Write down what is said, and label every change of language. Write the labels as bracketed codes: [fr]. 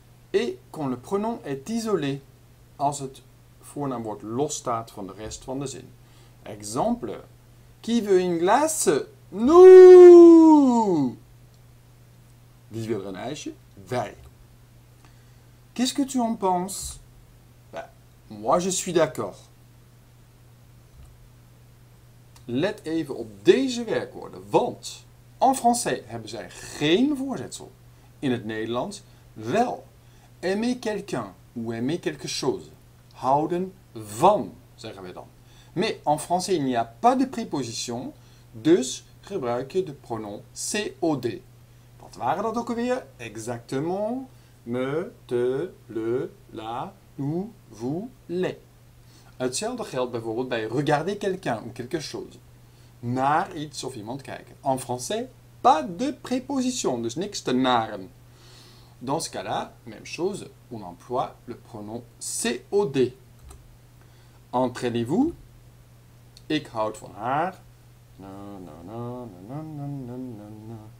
[fr] Et quand le pronom est isolé, [nl] als het voornaamwoord losstaat van de rest van de zin. Exemple. [fr] Qui veut une glace? Nous! [nl] Wie wil er een ijsje? Wij. [fr] Qu'est-ce que tu en penses? Ben, moi je suis d'accord. [nl] Let even op deze werkwoorden, want [fr] en français [nl] hebben zij geen voorzetsel. In het Nederlands wel. [fr] Aimer quelqu'un ou aimer quelque chose. [nl] Houden van, zeggen we dan. [fr] Mais en français, il n'y a pas de préposition, [nl] dus gebruik je de [fr] pronom COD. [nl] Wat waren dat ook alweer? [fr] Exactement. Me, te, le, la, nous, vous, les. [nl] Hetzelfde geldt bijvoorbeeld bij [fr] regarder quelqu'un ou quelque chose. [nl] Naar iets of iemand kijken. [fr] En français, pas de préposition, [nl] dus niks te naren. [fr] Dans ce cas-là, même chose, on emploie le pronom COD. Entraînez-vous. [nl] Ik houd van haar. Na, na, na, na, na, na, na, na.